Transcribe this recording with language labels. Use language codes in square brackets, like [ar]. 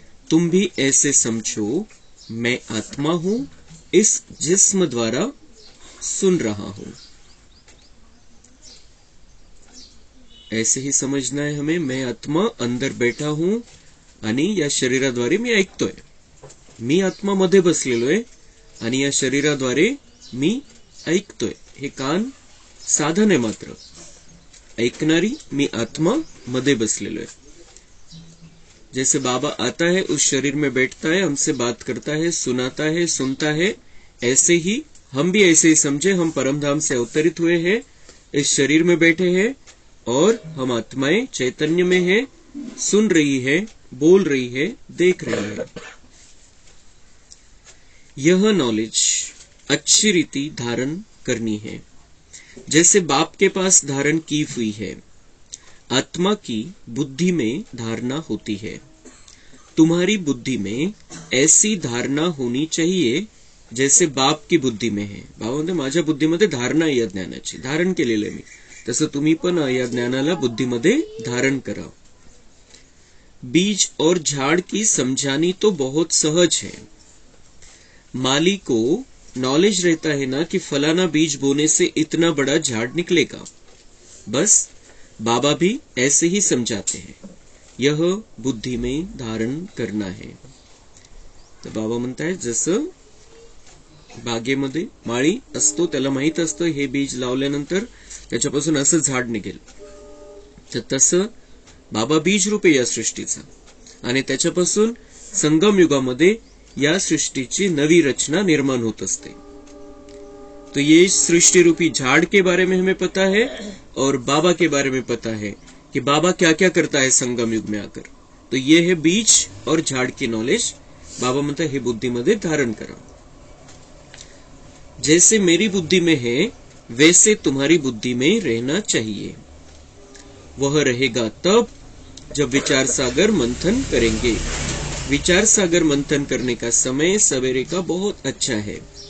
[hi] तुम भी ऐसे समझो, मैं आत्मा हूं, इस जिस्म द्वारा सुन रहा हूं। ऐसे ही समझना है हमें, मैं आत्मा अंदर बैठा हूं [mr] आणि या शरीराद्वारे मी ऐकतोय। मी आत्मा मध्ये बसलेलो आहे आणि या शरीराद्वारे मी ऐकतोय। हे कान साधन आहे, मात्र ऐकणारी मी आत्मा मध्ये बसलेलो आहे। [hi] जैसे बाबा आता है, उस शरीर में बैठता है, हमसे बात करता है, सुनाता है, सुनता है, ऐसे ही हम भी ऐसे ही समझे, हम परमधाम से अवतरित हुए हैं, इस शरीर में बैठे हैं और हम आत्माएं चैतन्य में हैं, सुन रही है, बोल रही है, देख रही है। यह नॉलेज अच्छी रीति धारण करनी है, जैसे बाप के पास धारण की हुई है। आत्मा की बुद्धि में धारणा होती है। तुम्हारी बुद्धि में ऐसी धारणा होनी चाहिए जैसे बाप की बुद्धी में है। [mr] बाबा म्हणते, माझ्या बुद्धीमध्ये धारणा या ज्ञानाची, धारण केलेलं आहे मी, तसं तुम्ही पण या ज्ञानाला बुद्धीमध्ये धारण करा। [hi] बीज और झाड़ की समझानी तो बहुत सहज है। माली को नॉलेज रहता है ना कि फलाना बीज बोने से इतना बड़ा झाड़ निकलेगा, बस बाबा भी ऐसे ही समझाते हैं, यह बुद्धि में धारण करना है। [mr] तर बाबा म्हणताय, जसं बागेमध्ये माळी असतो, त्याला माहित असतं हे बीज लावल्यानंतर त्याच्यापासून असं झाड निघेल, तर तसं बाबा बीज रूपे या सृष्टीचा, आणि त्याच्यापासून संगम युगामध्ये या सृष्टीची नवी रचना निर्माण होत असते। [hi] तो ये सृष्टि रूपी झाड़ के बारे में हमें पता है और बाबा के बारे में पता है कि बाबा क्या क्या करता है संगम युग में आकर। तो ये है बीज और झाड़ की नॉलेज। [mr] बाबा म्हणता है, हे बुद्धीमध्ये धारण करा। [hi] जैसे मेरी बुद्धि में है वैसे तुम्हारी बुद्धि में रहना चाहिए। वह रहेगा तब जब विचार सागर मंथन करेंगे। विचार सागर मंथन करने का समय सवेरे का बहुत अच्छा है।